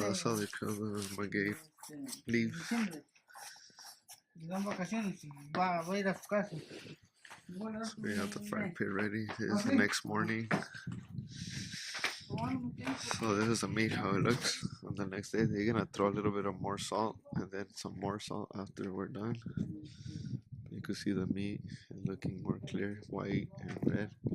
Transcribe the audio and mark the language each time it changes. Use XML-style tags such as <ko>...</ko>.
<en>That's how they kill the maguey leaves.</en> <es>diciembre. Le dan vacaciones y va a ir a su casa. Bueno,</es> <en>So we have the fire pit ready. It's the next morning. So this is the meat, how it looks. On the next day, they're gonna throw a little bit of more salt and then some more salt after we're done. You can see the meat looking more clear, white and red.</en>